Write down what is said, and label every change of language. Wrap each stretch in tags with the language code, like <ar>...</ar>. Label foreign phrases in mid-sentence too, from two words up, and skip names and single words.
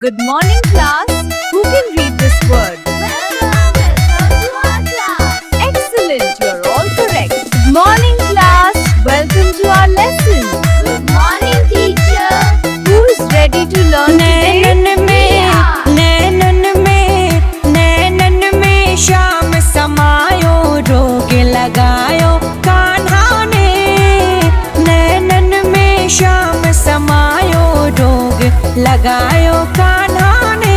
<en>Good morning, class. Who can read this word? Excellent, you're all correct. Good morning, class. Welcome to our lesson. Good morning, teacher. Who is ready to learn today?</en> <bra>नैनन में शाम समायो रोग लगायो कान्हा ने। नैनन में शाम समायो रोग लगायो कान्हा ने।</bra>